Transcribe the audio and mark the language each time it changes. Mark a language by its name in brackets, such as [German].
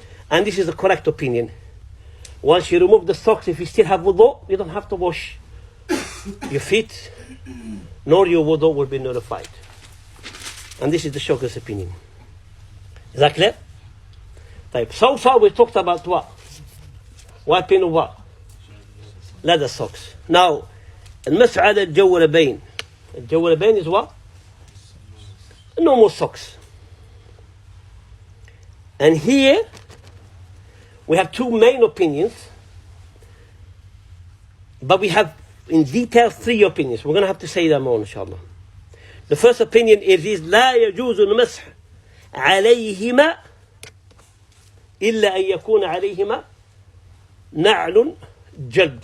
[English] And this is the correct opinion. Once you remove the socks, if you still have wudu, you don't have to wash your feet, nor your wudu will be nullified. And this is the Shaykh's opinion. Is that clear? So far we talked about what? Wiping of what? Leather socks. [Arabic] Now, المسح على الجوربين. [English] الجوربين is what? Normal socks. And here we have two main opinions, but we have in detail three opinions. We're going to have to say them all, inshallah. The first opinion is [Arabic] لا يجوز المسح عليهما إلا أن يكون عليهما نعل جلد.